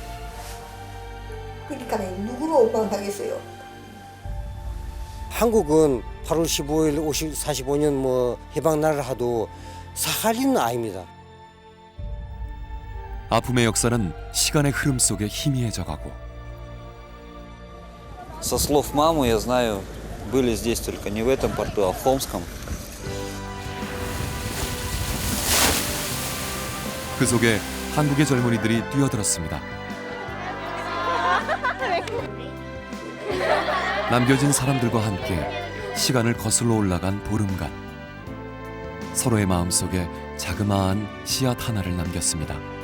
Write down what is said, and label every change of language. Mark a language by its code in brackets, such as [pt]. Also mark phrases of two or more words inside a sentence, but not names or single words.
[ko] 그러니까 누구로 원망하겠어요? 한국은 8월 15일 45년 해방날을 하도 사할린은 아닙니다. 아픔의 역사는 시간의 흐름 속에 희미해져가고 [ru] Со слов мамы я знаю, были здесь только не в этом порту, а в Холмском. [ko] 그 속에 한국의 젊은이들이 뛰어들었습니다. 남겨진 사람들과 함께 시간을 거슬러 올라간 보름간. 서로의 마음속에 자그마한 씨앗 하나를 남겼습니다.